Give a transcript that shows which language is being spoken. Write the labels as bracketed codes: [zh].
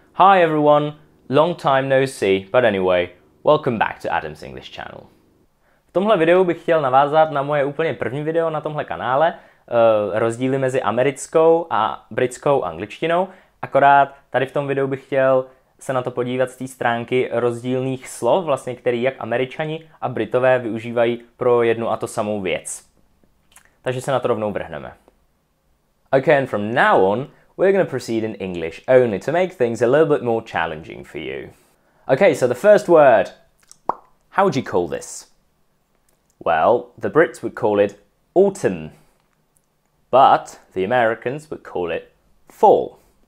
[en] Hi everyone, long time no see, but anyway, welcome back to Adam's English channel. [cs] V tomhle videu bych chtěl navázat na moje úplně první video na tomhle kanále, rozdíly mezi americkou a britskou angličtinou, akorát tady v tom videu bych chtěl se na to podívat z té stránky rozdílných slov, vlastně který jak Američani a Britové využívají pro jednu a to samou věc. Takže se na to rovnou vrhneme. [en] Okay, and from now on, we're going to proceed in English only to make things a little bit more challenging for you. Okay, so the first word. How would you call this? Well, the Brits would call it autumn, but the Americans would call it fall.